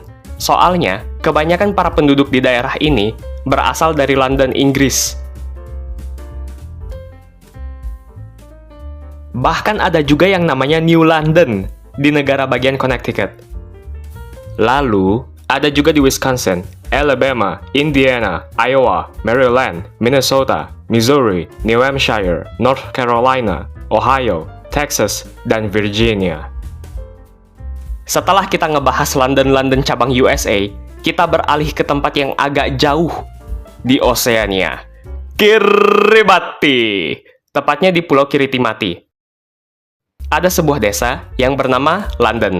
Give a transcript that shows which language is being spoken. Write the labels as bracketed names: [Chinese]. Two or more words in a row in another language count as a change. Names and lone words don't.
[Indonesian] Soalnya, kebanyakan para penduduk di daerah ini berasal dari London, Inggris. Bahkan ada juga yang namanya New London di negara bagian Connecticut. Lalu, ada juga di Wisconsin, Alabama, Indiana, Iowa, Maryland, Minnesota, Missouri, New Hampshire, North Carolina, Ohio, Texas, dan Virginia. Setelah kita ngebahas London cabang USA, kita beralih ke tempat yang agak jauh di Oceania, Kiribati, tepatnya di Pulau Kiritimati. Ada sebuah desa yang bernama London.